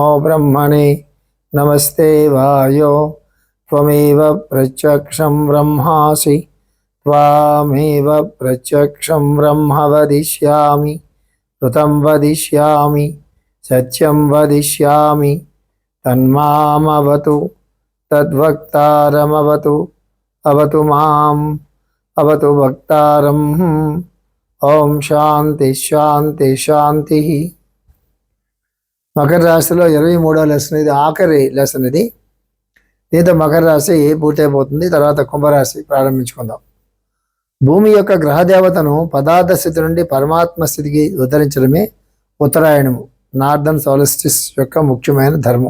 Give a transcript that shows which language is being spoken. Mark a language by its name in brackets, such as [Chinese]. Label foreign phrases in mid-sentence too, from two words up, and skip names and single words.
[Sanskrit] ब्रह्मणे नमस्ते वायो त्वमेव प्रत्यक्षं ब्रह्मासि त्वामेव प्रत्यक्षं ब्रह्म वदिष्यामि ऋतं वदिष्यामि सत्यं वदिष्यामि तन्मामवतु तद्वक्तारमवतु अवतु माम् अवतु वक्तारम् ఓం శాంతి శాంతి శాంతి. [Telugu] మకర రాశిలో 23వ లెసన్ ఇది, ఆఖరి లెసన్ ఇది. దీంతో మకర రాశి పూర్తయిపోతుంది. తర్వాత కుంభరాశి ప్రారంభించుకుందాం. భూమి యొక్క గ్రహదేవతను పదార్థ స్థితి నుండి పరమాత్మ స్థితికి ఉద్ధరించడమే ఉత్తరాయణము, [English] northern solstice [Telugu] యొక్క ముఖ్యమైన ధర్మం.